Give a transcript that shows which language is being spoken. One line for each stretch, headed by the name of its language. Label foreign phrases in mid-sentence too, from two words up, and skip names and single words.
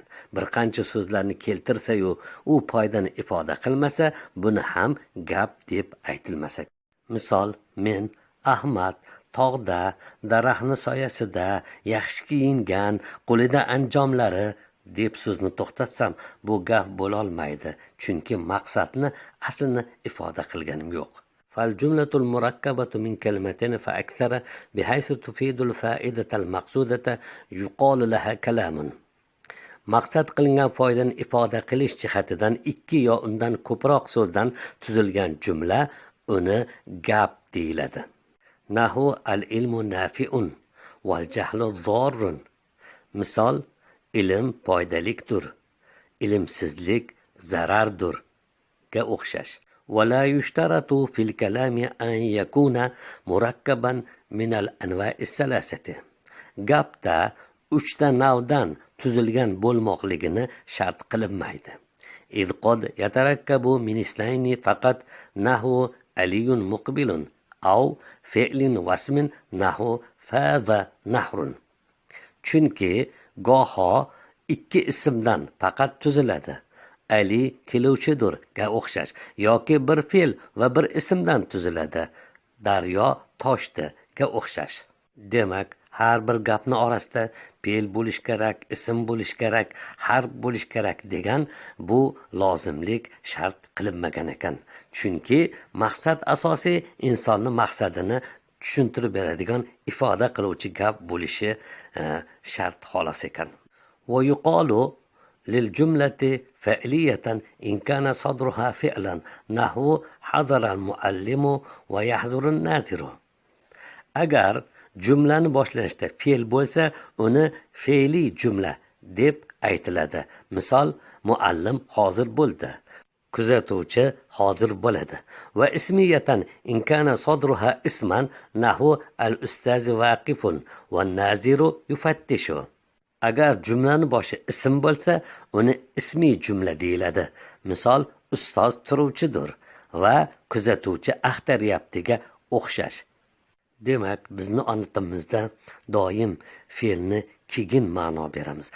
Uzbek: Bir qancha so'zlarni keltirsa-yu, u foydani ifoda qilmasa, buni ham gap deb aytilmas ekan. Misol, men Ahmad tog'da, daraxtni soyasida, yaxshi kiyingan, qo'lida anjomlari deb so'zni to'xtatsam, bu gap bo'lolmaydi, chunki maqsadni, aslini ifoda qilganim yo'q.
Arabic: فالجملة المركبة من كلمتين فأكثر بحيث تفيد الفائدة المقصودة يقال لها كلام.
Uzbek: Maqsad qilingan foydani ifoda qilish jihatidan 2 yo undan ko'proq so'zdan tuzilgan jumla uni gap deyiladi.
Arabic: نحو العلم نافع والجهل ضار.
Uzbek: Misol, ilm foydalikdir, ilmsizlik zarardir ga o'xshash.
Arabic: ولا يشترط في الكلام أن يكون مركبا من الأنواع الثلاثة.
Uzbek: Gapda 3 ta navdan tuzilgan bo'lmoqligini shart qilinmaydi.
Arabic: إذ قد يتركب من 2 فقط نحو علي مقبل أو فعل واسم نحو فاذ نهر.
Uzbek: Chunki goho 2 ismdan faqat tuziladi. Ali keluvchidir ga o'xshash, yoki bir fe'l va bir ismdan tuziladi. Daryo toshdi ga o'xshash. Demak, har bir gapni orasida fe'l bo'lish kerak, ism bo'lish kerak, harf bo'lish kerak degan bu lozimlik shart qilinmagan ekan. Chunki maqsad asosiy insonning maqsadini tushuntirib beradigan, ifoda qiluvchi gap bo'lishi shart xolos ekan.
Arabic: ويقال للجملة فعلية إن كان صدرها فعلا نحو حضر المعلم ويحضر الناظر.
Uzbek: Agar jumlani boshlashda fe'l bo'lsa, uni fe'li jumla deb aytiladi. Misol, muallim hozir bo'ldi, kuzatuvchi hozir bo'ladi.
Arabic: واسمية إن كان صدرها اسما نحو الأستاذ واقف والناظر يفتش.
Uzbek: Agar jumlani boshi ism bo'lsa, uni ismiy jumla deyiladi. Misol, ustoz turuvchidir va kuzatuvchi axtaryaptiga o'xshash. Demak, bizni onatimizda doim fe'lni keyin ma'no beramiz.